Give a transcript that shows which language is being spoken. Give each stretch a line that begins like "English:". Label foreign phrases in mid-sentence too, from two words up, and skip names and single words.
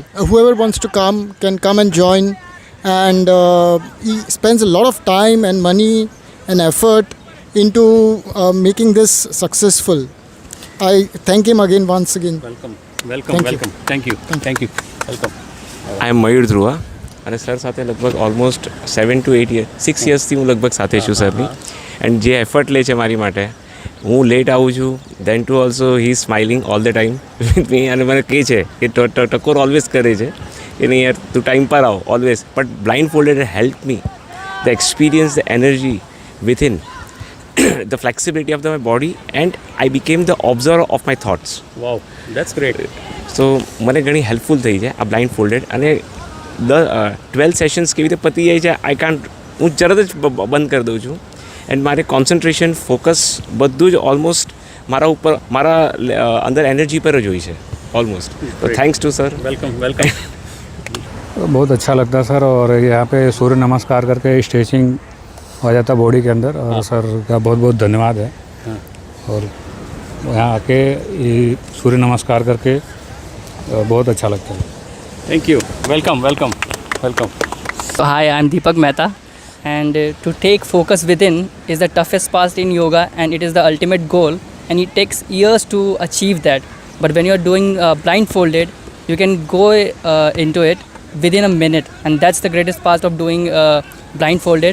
English: Whoever wants to come can come and join, and he spends a lot of time and money and effort into making this successful. I thank him again once again. Welcome. Thank you. Welcome. I am Mayur Dhruva
Gujarati: અને સર સાથે લગભગ ઓલમોસ્ટ
English: 7 to 8 years
Gujarati: 6 yearsથી હું લગભગ સાથે છું સરની, એન્ડ જે એફર્ટ લે છે મારી માટે, હું લેટ આવું છું
English: then too also he is smiling all the time with me,
Gujarati: અને મને કહે છે કે ટકોર ઓલવેઝ કરે છે કે નહીં યાર તું ટાઈમ પર આવ ઓલવેઝ.
English: But blind folded help me the experience the energy within the flexibility of my body, and I became the observer of my thoughts. Wow, that's great.
Gujarati: So મને ઘણી હેલ્પફુલ થઈ છે આ બ્લાઇન્ડ ફોલ્ડેડ, અને 12 સેશન્સ કેવી રીતે પતી જાય છે હું તરત જ બંધ કરી દઉં છું, એન્ડ મારે
English: concentration focus
Gujarati: બધું જ ઓલમોસ્ટ મારા અંદર એનર્જી પર જ હોય છે ऑलमोस्ट.
Hindi: तो
English: thanks to
Hindi: सर. वेलकम. बहुत अच्छा लगता है सर, और यहाँ पे सूर्य नमस्कार करके स्ट्रेचिंग हो जाता है बॉडी के अंदर, और सर का बहुत बहुत धन्यवाद है. और यहाँ आके ये सूर्य नमस्कार करके बहुत अच्छा लगता है.
English: Thank you. Welcome. So hi, I am Deepak Mehta, and to take focus within is the toughest part in yoga, and it is the ultimate goal, and it takes years to achieve that. But when you are doing blindfolded, you can go into it within a minute, and that's the greatest part of doing blindfolded.